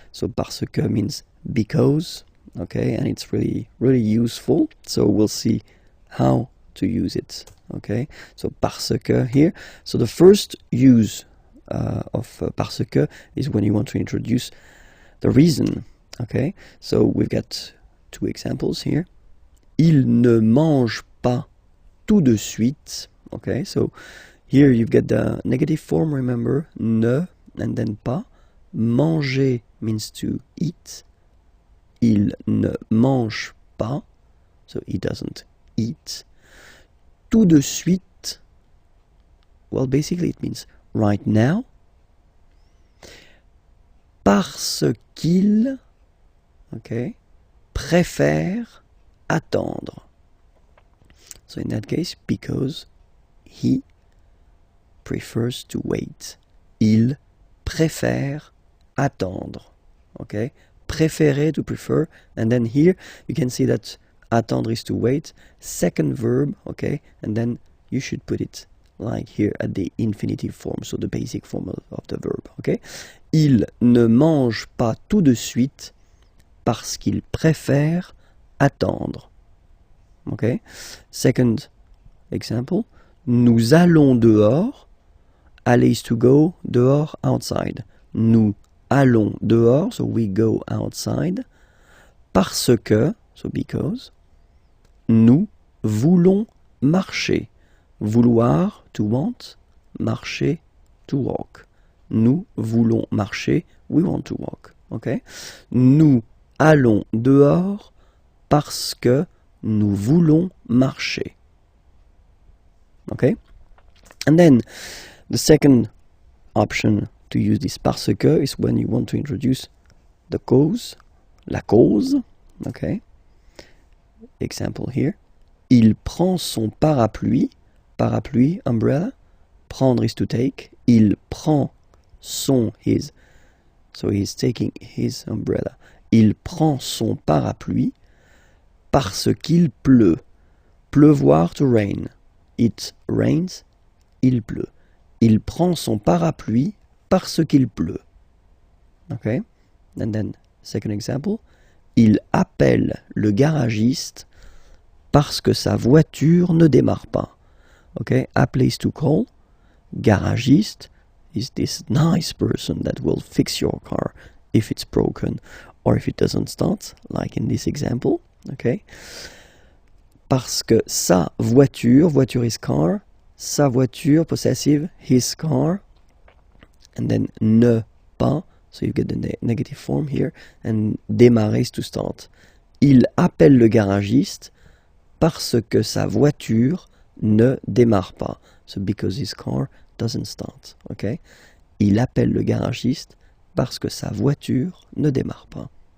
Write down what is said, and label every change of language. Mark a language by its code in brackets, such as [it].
[en] So parce que means because, okay, and it's really useful. So we'll see how to use it, okay. So parce que here. So the first use of parce que is when you want to introduce the reason, okay. So we've got two examples here. [fr] Il ne mange pas tout de suite, okay. [en] So here you've got the negative form, remember, ne, and then pas. Manger means to eat. [fr] Il ne mange pas, [en] so he doesn't eat. [fr] Tout de suite, [en] well, basically it means right now. [fr] Parce qu'il, okay, préfère attendre. [en] So in that case, because he prefers to wait. [fr] Il préfère attendre. Okay? [en] Préférer, to prefer. And then here you can see that attendre is to wait. Second verb, okay? And then you should put it like here at the infinitive form, so the basic form of the verb. Okay? [fr] Il ne mange pas tout de suite parce qu'il préfère attendre. [en] Okay? Second example. [fr] Nous allons dehors. [en] Aller is to go, dehors, outside. [fr] Nous allons dehors, [en] so we go outside. [fr] Parce que, [en] so because. [fr] Nous voulons marcher. [en] Vouloir, to want. Marcher, to walk. [fr] Nous voulons marcher, [en] we want to walk. Okay? [fr] Nous allons dehors parce que nous voulons marcher. [en] Okay? And then the second option to use this parce que is when you want to introduce the cause, la cause, okay? Example here. [fr] Il prend son parapluie, parapluie, umbrella. [en] Prendre is to take. [fr] Il prend son, [en] his. So he's taking his umbrella. [fr] Il prend son parapluie parce qu'il pleut. [en] Pleuvoir, to rain. It rains, [fr] il pleut. Il prend son parapluie parce qu'il pleut. Okay? [en] And then, second example. [fr] Il appelle le garagiste parce que sa voiture ne démarre pas. [en] Okay? Appeler is to call. Garagiste is this nice person that will fix your car if it's broken or if it doesn't start, like in this example. Okay? [fr] Parce que sa voiture, [en] voiture is car, sa voiture, possessive, his car, and then ne pas, so you get the negative form here, and démarrer is to start. [fr] Il appelle le garagiste parce que sa voiture ne démarre pas. [en] So because his car doesn't start, okay? [fr] Il appelle le garagiste parce que sa voiture ne démarre pas.